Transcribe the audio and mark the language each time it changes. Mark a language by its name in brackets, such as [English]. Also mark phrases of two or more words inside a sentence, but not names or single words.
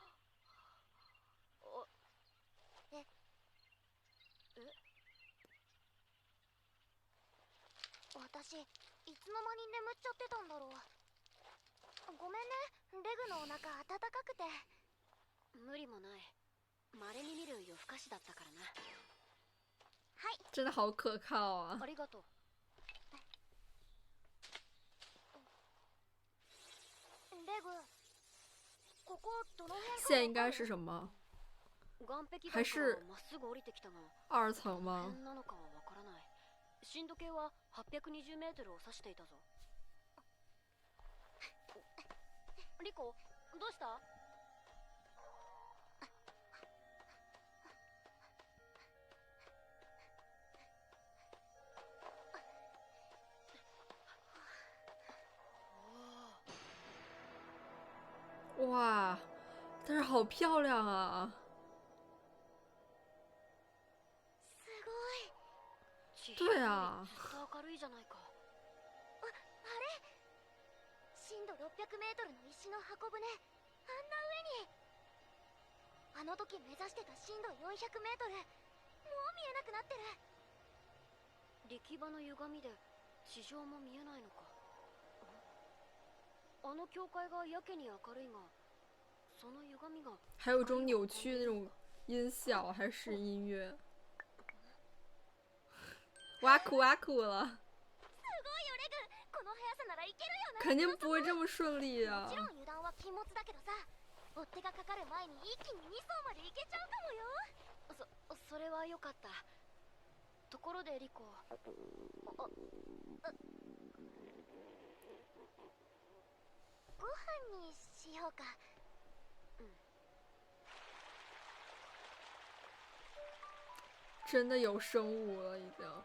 [Japanese] 私、いつの間に眠っちゃってたんだろう。ごめんね、レグのお腹温かくて。無理もない。稀に見る夜更かしだったからな。はい。 [Chinese] 真的好可靠啊！ [Japanese] ありがとう。レグ、ここどの辺か。 [Chinese] 现在应该是什么？还是2层吗？ [Japanese] 震度計は820メートルを指していたぞ。リコ、どうした？ [Chinese] 哇，但是好漂亮啊！对啊。 [Japanese] 明るいじゃないか。あれ？震度600メートルの石の箱舟、あんな上に。あの時目指してた震度400メートル、もう見えなくなってる。力場の歪みで地上も見えないのか。あの教会がやけに明るいが、その歪みが。 [Chinese] 还有一种扭曲的那种音效，还是音乐。哇酷哇酷了！肯定不会这么顺利啊！ [Japanese] もちろん油断は禁物だけどさ、追っ手がかかる前に一気に2層まで行けちゃうかもよ。それはよかった。ところでリコ、ご飯にしようか。 [Chinese] 真的有生物了，已经。